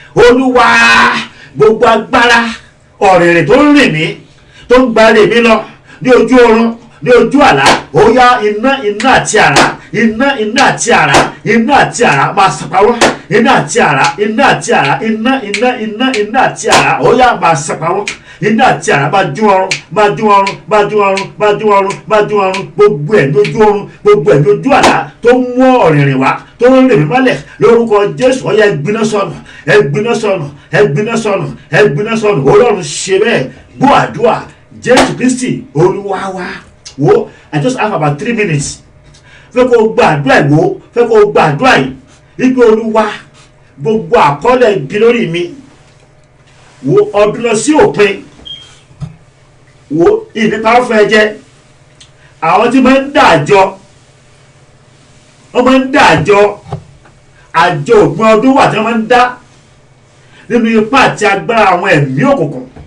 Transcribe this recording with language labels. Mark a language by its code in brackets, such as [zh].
[yo] Olúwa gbogbo agbára ọ̀rẹ̀rẹ̀ tó ń rìn mí, tó ń gba ire mi lọ ní ojú oorun, ní ojú àlá, ó yá iná àti àrá, iná àti àrá, iná àti àrá máa sàpáwọ́. Iná àti àrá, iná àti àrá, iná àti àrá, ó yá máa sàpáwọ́. Iná àti àrá máa jú ọrùn, máa jú ọrùn, máa jú ọrùn, máa jú ọrùn, máa jú ọrùn. Gbogbo ẹ̀ lójú ọrùn, gbogbo ẹ̀ lójú àlá tó ń mú ọ̀rìnrìn wá, tó ń rìn mí mọ́lẹ̀ lórúkọ Jésù. Ó yá ẹgbiná sọnù, ẹgbiná sọnù, ẹgbiná sọnù, ẹgbiná sọnù. Ọlọ́run ṣe bẹ́ẹ̀. Gbọ́ àdúrà Jésù Kristi olúwa wa. Wo, [en] I just have about 3 minutes. [yo] Fẹ́ kó gbàdúrà yìí, wo fẹ́ kó gbàdúrà yìí. Ipe olúwa gbogbo àkọọ́lẹ̀ ibi lórí mi, wo ọdún lọ sí òpin, wo ìnípa fún ẹ̀jẹ̀ àwọn tí máa ń dájọ́, wọ́n máa ń dájọ́ àjọ òpin ọdún wà tí wọ́n máa ń dá nínú ipá àti agbára àwọn ẹ̀mí òkùnkùn.